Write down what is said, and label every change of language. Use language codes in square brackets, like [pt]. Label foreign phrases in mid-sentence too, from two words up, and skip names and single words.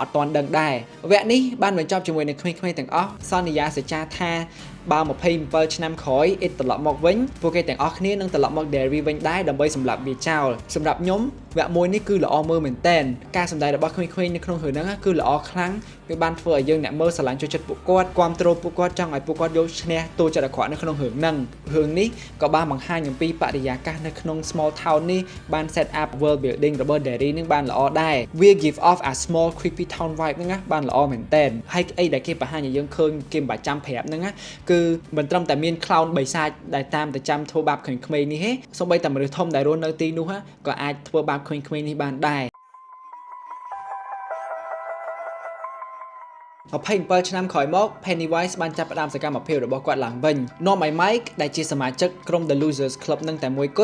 [km] ត់ទាន់ដឹងដែរវគ្គនេះបានបញ្ចប់ជាមួយនឹងក្មេងៗទាំងអស់សន្យាសច្ចាថាបើ27ឆ្នាំក្រោយ It ត្រឡប់មកវិញពួកគេទាំងអស់គ្នានឹងត្រឡប់មក Derry វិញដែរដើម្បីសម្លាប់វាចោលសម្រាប់ខ្ញុំវ គ្គមួយនេះគឺល្អមើលមែនតើការសម្ដែងរបស់ក្មេងៗនៅក្នុងរឿងហ្នឹងគឺល្អខ្លាំងវាបានធ្វើឲ្យយើងអ្នកមើលស្រឡាញ់ចូលចិត្តពួកគាត់គាំទ្រពួកគាត់ចង់ ឲ្យពួកគាត់យកឈ្នះតួចិត្តអាក្រក់នៅក្នុងរឿងហ្នឹងរឿងនេះក៏បានបង្ហាញអំពីបរិយាកាសនៅក្នុង [en] small town [km] នេះបាន [en] set up world building [km] របស់ Derry នឹងបានល្អដែរវា [en] give off a small creepy town vibe [km] ហ្នឹងណាបានល្អមែនតើហើយអីដែលគេបង្ហាញឲ្យយើងឃើញគេមិនបាច់ចាំប្រាប់ហ្នឹងណាគឺមិនត្រឹមតែមាន clown បិសាចដែលតាមតែចាំធ្វើបាបក្មេងៗនេះទេសូម្បីតែមនុស្សធំដែលរស់នៅទីនោះក៏អាចធ្វើបាបក្មេងៗនេះបានដែរ 27ឆ្នាំក្រោយមក Pennywise បានចាប់ផ្ដើមសកម្មភាពរបស់គាត់ឡើងវិញនាំឲ្យ Mike ដែលជាសមាជិកក្រុម The Losers Club នឹងតែមួយគ